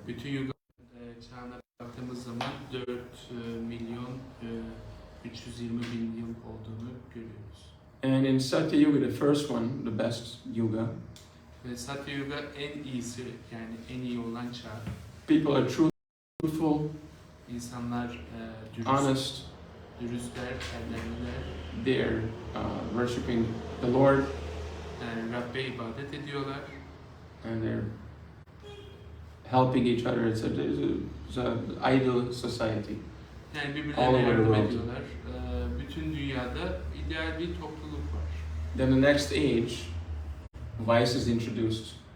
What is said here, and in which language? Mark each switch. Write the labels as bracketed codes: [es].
[tr] Bütün yuga çağına baktığımız zaman 4 milyon 320 bin yıl olduğunu görüyoruz. [en] And in Satya Yuga, the first one, the best yuga, [tr] Ve Satya Yuga en iyisi, yani en iyi olan çağ. [en] people are truthful, [tr] İnsanlar [en] honest, [tr] dürüstler, erdemliler. [en] they're worshipping the Lord, [tr] Yani Rabbe ibadet ediyorlar. [en] and they're helping each other. It's an ideal society. [tr] Yani [en] All [tr] birbirlerine [en] over the [tr] yardım [en] world. [tr] ediyorlar. Bütün dünyada ideal bir topluluk var. [en] Then the next age, vice is introduced.